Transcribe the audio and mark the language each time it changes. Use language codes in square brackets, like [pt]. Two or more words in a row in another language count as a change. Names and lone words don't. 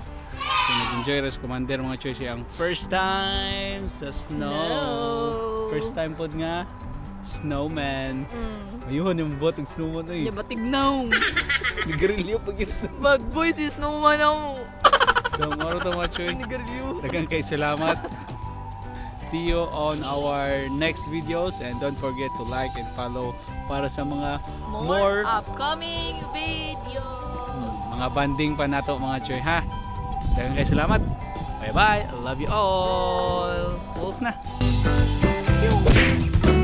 [ceb] So nag-enjoy ra si Commander, mga choy, siya ang [en] first time [ceb] sa snow. Snow. [en] First time [ceb] pod nga snowman. Mm. [tl] Ayun yung bot ng snowman ay. [ceb] Di ba tignaw? Nigarilyo pag ito. [en] Bad boy [ceb] si snowman ako. So moro to, mga choy. Nigarilyo. Daghang kay salamat. [en] See you on our next videos and don't forget to like and follow [ceb] para sa mga [en] more upcoming video. [ceb] mga banding pa nato mga choy ha. Daghang kay salamat. [en] Bye bye. I love you all. [ceb] Close na.